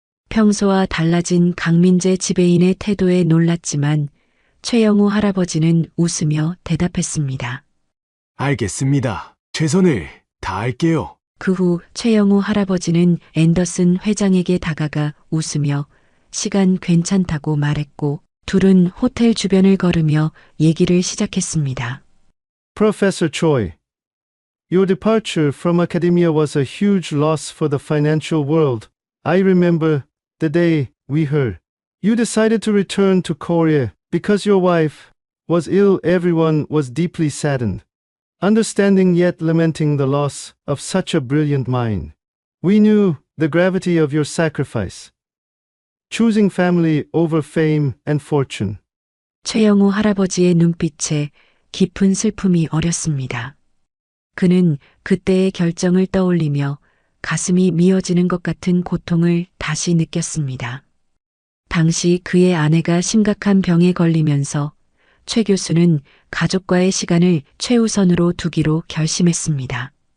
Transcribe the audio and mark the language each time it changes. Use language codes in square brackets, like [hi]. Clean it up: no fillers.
[ko] 평소와 달라진 강민재 지배인의 태도에 놀랐지만 최영우 할아버지는 웃으며 대답했습니다. 알겠습니다. 최선을 다할게요. 그 후 최영우 할아버지는 앤더슨 회장에게 다가가 웃으며 시간 괜찮다고 말했고 둘은 호텔 주변을 걸으며 얘기를 시작했습니다. [en] Professor Choi, your departure from academia was a huge loss for the financial world. I remember the day we heard you decided to return to Korea because your wife was ill. Everyone was deeply saddened, understanding yet lamenting the loss of such a brilliant mind. We knew the gravity of your sacrifice, choosing family over fame and fortune. [ko] 최영우 할아버지의 눈빛에 깊은 슬픔이 어렸습니다. 그는 그때의 결정을 떠올리며 가슴이 미어지는 것 같은 고통을 다시 느꼈습니다. 당시 그의 아내가 심각한 병에 걸리면서 최 교수는 가족과의 시간을 최우선으로 두기로 결심했습니다.